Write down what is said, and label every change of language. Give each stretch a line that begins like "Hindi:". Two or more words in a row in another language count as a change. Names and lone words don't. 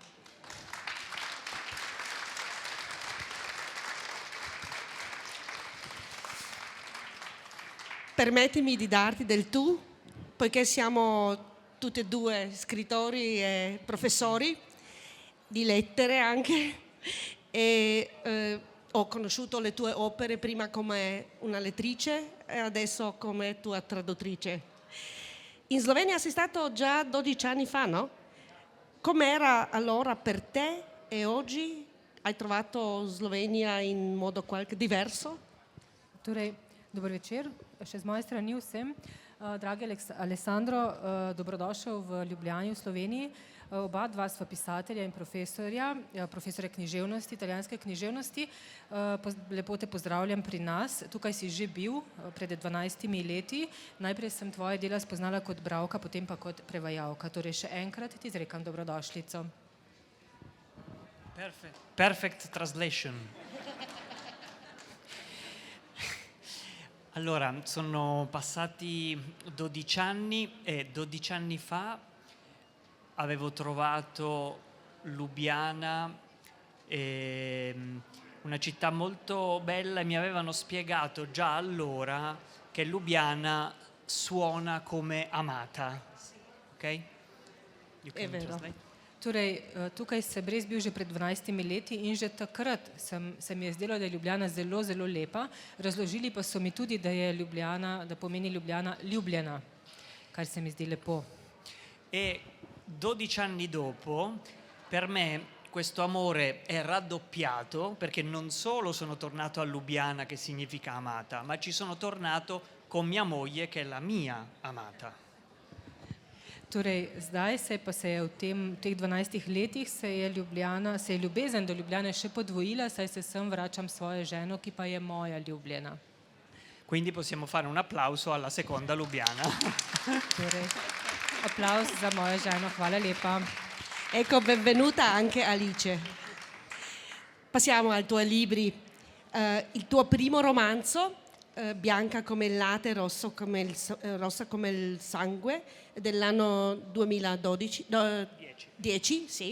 Italian: Permettimi di darti del tu, poiché siamo tutti e due scrittori e professori di lettere anche, e ho conosciuto le tue opere prima come una lettrice e adesso come tua traduttrice. In Slovenia sei stato già 12 anni fa, no? Com'era allora per te e oggi? Hai trovato Slovenia in modo qualche diverso?
Slovenian: Torej, dober večer, še z moje strani vsem. Dragi Alessandro, dobrodošel v Ljubljani v Sloveniji. Oba dva sva pisatelja in profesorja književnosti, italijanske književnosti. Lepo te pozdravljam pri nas. Tukaj si že bil pred 12 leti. Najprej sem tvoje dela spoznala kot bralka, potem pa kot prevajalka. Torej še enkrat ti izrekam dobrodošlico.
English: Perfect translation.
Italian: Allora, sono passati 12 anni e 12 anni fa avevo trovato Lubiana, una città molto bella, e mi avevano spiegato già allora che Lubiana suona come amata. Ok? È vero.
Slovenian: Torej, tukaj sem res bil že pred 12 leti in že takrat se mi je zdelo, da je Ljubljana zelo, zelo lepa. Razložili pa so mi tudi, da pomeni Ljubljana ljubljena, kar se mi zdi lepo.
Italian: E 12 anni dopo, per me questo amore è raddoppiato, perché non solo sono tornato a Lubiana, che significa amata, ma ci sono tornato con mia moglie, che è la mia amata.
Slovenian: Torej, zdaj se je v teh 12 letih se je ljubezen do Ljubljane še podvojila, saj se sem vračam svojo ženo, ki pa je moja ljubljena.
Italian: Quindi possiamo fare un applauso alla seconda Lubiana.
Slovenian: Torej, applaus za mojo ženo, hvala lepa.
Italian: Ecco, benvenuta anche Alice. Passiamo ai tuoi libri. Il tuo primo romanzo, Bianca come il latte, rossa come il sangue, dell'anno 2010, sì.